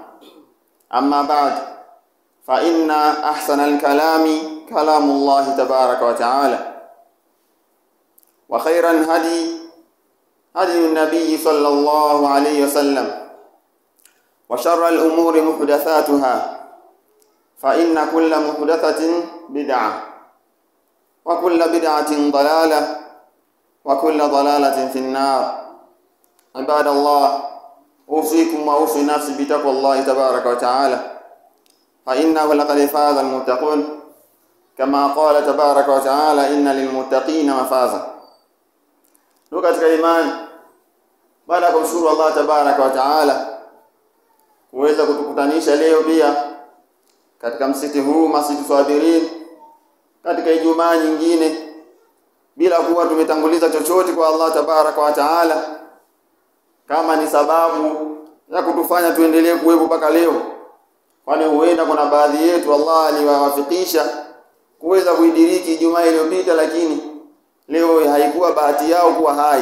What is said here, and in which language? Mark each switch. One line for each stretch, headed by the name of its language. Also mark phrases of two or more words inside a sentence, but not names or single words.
Arabic: أما بعد، فإن أحسن الكلام كلام الله تبارك وتعالى، وخير الهدي هدي النبي صلى الله عليه وسلم، وشر الأمور محدثاتها، فإن كل محدثة بدعة وكل بدعة ضلالة وكل ضلالة في النار. عباد الله، أوصيكم وأوصي نفسي بتقوى الله تبارك وتعالى، فإنه لقد فاز المتقون، كما قال تبارك وتعالى: إن للمتقين مفازا.
Swahili: katika imani, baada ya kumshukuru Allah
Arabic: تبارك وتعالى
Swahili: kuweza kutukutanisha leo pia katika msikiti huu, Masjid Sabirin, katika Ijumaa nyingine, bila kuwa tumetanguliza chochote kwa Allah
Arabic: تبارك وتعالى,
Swahili: kama ni sababu ya kutufanya tuendelee kuwepo mpaka leo, kwani huenda kuna baadhi yetu Allah aliwawafikisha kuweza kuidiriki Ijumaa iliyopita, lakini leo haikuwa bahati yao kuwa hai.